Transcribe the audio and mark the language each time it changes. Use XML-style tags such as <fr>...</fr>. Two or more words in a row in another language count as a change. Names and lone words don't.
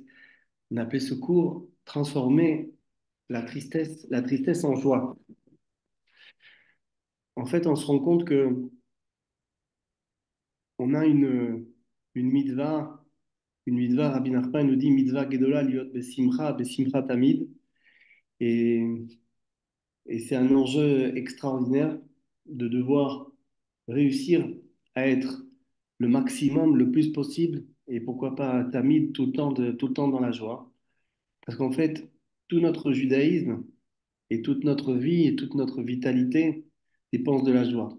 <fr>On a appelé ce cours transformer la tristesse en joie. En fait, on se rend compte que on a une mitzvah, Rabbi Nachman nous dit</fr> <he>מצוה גדולה להיות בשמחה תמיד,</he> <fr>et, et c'est un enjeu extraordinaire de devoir réussir à être le maximum, le plus possible, et pourquoi pas tamid tout le temps dans la joie. Parce qu'en fait, tout notre judaïsme et toute notre vie et toute notre vitalité dépendent de la joie.</fr>